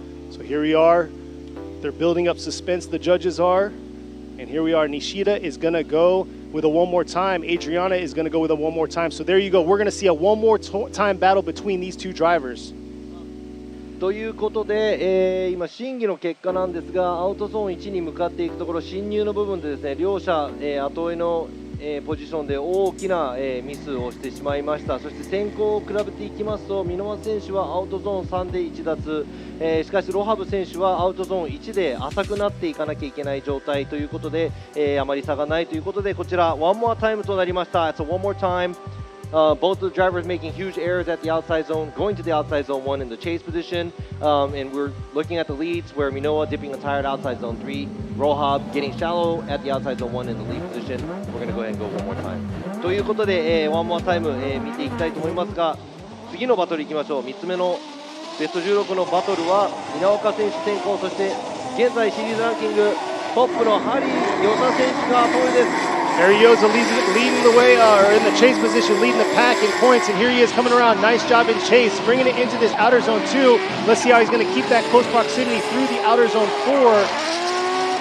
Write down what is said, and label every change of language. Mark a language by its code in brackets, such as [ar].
[en] So here we are. They're building up suspense, the judges are. And here we are. Nishida is going to go with a one more time. Adriana is going to go with a one more time. So there you go. We're going to see a one more time battle between these two drivers. [ja] ということで、今、審議の結果なんですが、アウトゾーン1に向かっていくところ、進入の部分でですね、両者、後追いの、ポジションで大きな、ミスをしてしまいました。そして先行を比べていきますと、箕輪選手はアウトゾーン3で1脱、しかしロハブ選手はアウトゾーン1で浅くなっていかなきゃいけない状態ということで、あまり差がないということで、こちら、one more time となりました。 [en] It's a one more time. Both the drivers making huge errors at the outside zone, going to the outside zone 1 in the chase position, and we're looking at the leads where Minoa dipping a tire at outside zone 3, Rohab getting shallow at the outside zone 1 in the lead position. We're going to go ahead and go one more time. [ja] ということで、one more time、見ていきたいと思いますが、次のバトルいきましょう。3つ目のベスト16のバトルは稲岡選手先行、そして現在シリーズランキングトップのハリー・ヨザ選手が後追いです。 [en] Ariosa leading the way, or in the chase position, leading the pack in points, and here he is coming around. Nice job in chase, bringing it into this outer zone 2. Let's see how he's going to keep that close proximity through the outer zone 4.